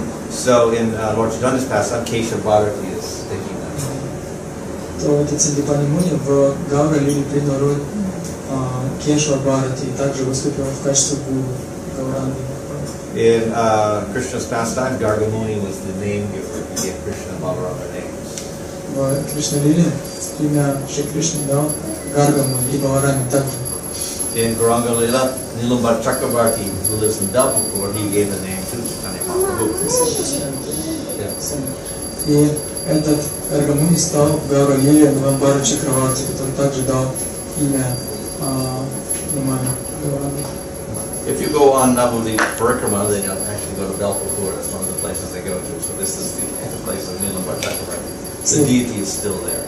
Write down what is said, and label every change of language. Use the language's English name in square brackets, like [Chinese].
[English] So in Lord Chaitanya's pastime, Keshav Bharati is taking that. [Russian] То этот Сандипани Муни в Гаура Лили принял роль Кешава Бхарати и также выступил в качестве гуру Гауранги. [English] In Krishna's pastime, Garga Muni was the name giver. He gave Krishna and Balarama names. [Russian] В Кришна Лиле имя Шри Кришны дал Гарга Муни и Балараме также. [English] In Gauranga Lila, Nilambar Chakravarti, who lives in Dalpapur, he gave the name to Chaitanya Mahaprabhu. [Russian] И этот Гаргамуни стал Гаура Лиле Ниламбара Чакраварти, который также дал имя Нимане Гауранги. [English] If you go on Navali Parikrama, then you'll actually go to Dalpapur. That's one of the places they go to. So this is the place of Nilambar Chakravarti. The deity is still there.